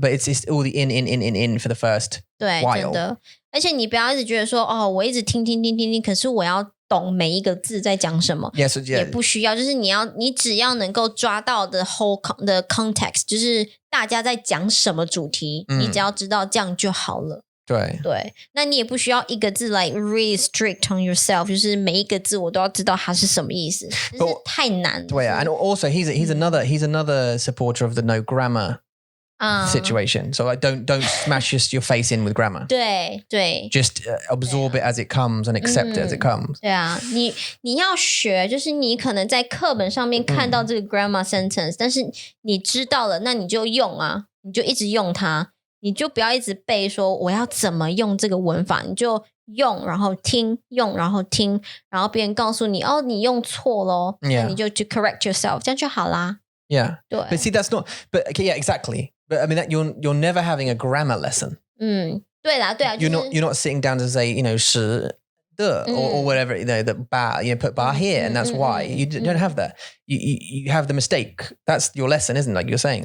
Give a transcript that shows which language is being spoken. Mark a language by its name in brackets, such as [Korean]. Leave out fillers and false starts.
[English] But it's all the in for the first [Chinese] 对 [English] while. [Chinese] 真的，而且你不要一直觉得说我一直听，可是我要懂每一个字在讲什么。 [English] Yes, yeah. [Chinese] 也不需要，就是你只要能够抓到的 [English] the context， [Chinese] 就是大家在讲什么主题，你只要知道这样就好了。对，那你也不需要一个字 [English] like really strict on yourself， [Chinese] 就是每一个字我都要知道它是什么意思，就是太难了。对啊 [English] and also he's another supporter of the no grammar situation. So like don't smash your face in with grammar. [Chinese] 对 [English] just absorb it as it comes and accept it as it comes. [Chinese] 对啊，你要学，就是你可能在课本上面看到这个 [English] grammar sentence， [Chinese] 但是你知道了，那你就用啊，你就一直用它。你就不要一直背说我要怎么用这个文法，你就用然后听，然后别人告诉你你用错咯，那你就去 [English] correct yourself， [Chinese] 这样就好啦。 [English] Yeah. [Chinese] 对。 [English] But see, that's not. But okay, yeah, exactly. But I mean, that you're never having a grammar lesson. [Chinese] 对啦，就是、 [English] you're not sitting down to say, [Chinese] 是的 [English] or whatever, the bar, put bar here, and that's why you don't have that. You have the mistake. That's your lesson, isn't it? Like you're saying.